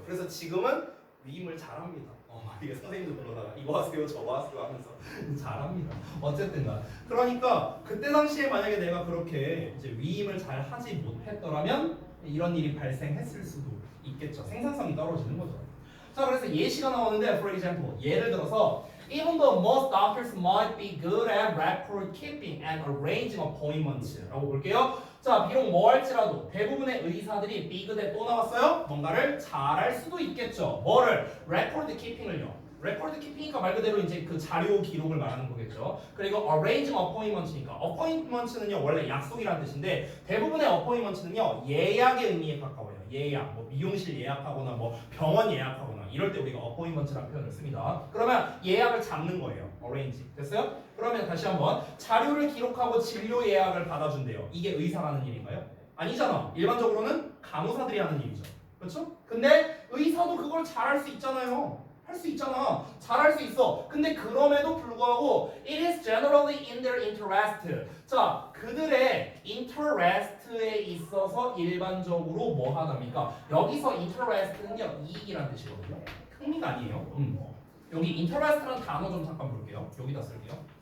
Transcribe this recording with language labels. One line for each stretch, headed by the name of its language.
Korean: 그래서 지금은 위임을 잘합니다. 이게 선생님도 불러다가 이거 하세요 저거 하세요 하면서 잘합니다. 어쨌든간 그러니까 그때 당시에 만약에 내가 그렇게 이제 위임을 잘 하지 못했더라면 이런 일이 발생했을 수도 있겠죠. 생산성이 떨어지는 거죠. 자, 그래서 예시가 나오는데 for example 예를 들어서
English: even though most doctors might be good at record keeping and arranging appointments라고 볼게요.
Korean: 자, 비록 뭐 할지라도 대부분의 의사들이 be good에 또 나왔어요. 뭔가를 잘할 수도 있겠죠. 뭐를? record keeping을요. 레코드 키핑이니까 말 그대로 이제 그 자료 기록을 말하는 거겠죠. 그리고 arranging appointments니까 appointments는요 원래 약속이라는 뜻인데 대부분의 appointments는요 예약의 의미에 가까워요. 예약, 뭐 미용실 예약하거나 뭐 병원 예약하거나 이럴 때 우리가 appointments라는 표현을 씁니다. 그러면 예약을 잡는 거예요. arrange. 됐어요? 그러면 다시 한번 자료를 기록하고 진료 예약을 받아준대요. 이게 의사가 하는 일인가요? 아니잖아. 일반적으로는 간호사들이 하는 일이죠. 그렇죠? 근데 의사도 그걸 잘할 수 있잖아요. 할 수 있잖아. 잘할 수 있어. 근데 그럼에도 불구하고
English: it is generally in their interest.
Korean: 자, 그들의 interest에 있어서 일반적으로 뭐 하답니까? 여기서 interest는요 이익이라는 뜻이거든요. 흥미가 아니에요. 여기 interest라는 단어 좀 잠깐 볼게요. 여기다 쓸게요.